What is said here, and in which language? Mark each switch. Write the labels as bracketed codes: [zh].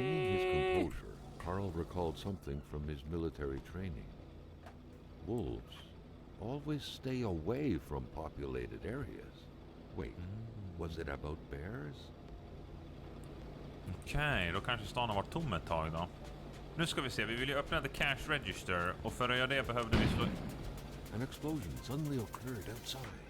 [en] Maintaining his composure, Carl recalled something from his military training. Wolves always stay away from populated areas. Wait, was it about bears? [sv] Okej, då kanske stan har varit tom ett tag då. Nu ska vi se, vi vill ju öppna [en] the cash register, [sv] och för att göra det behövde vi slå... [en] An explosion suddenly occurred outside.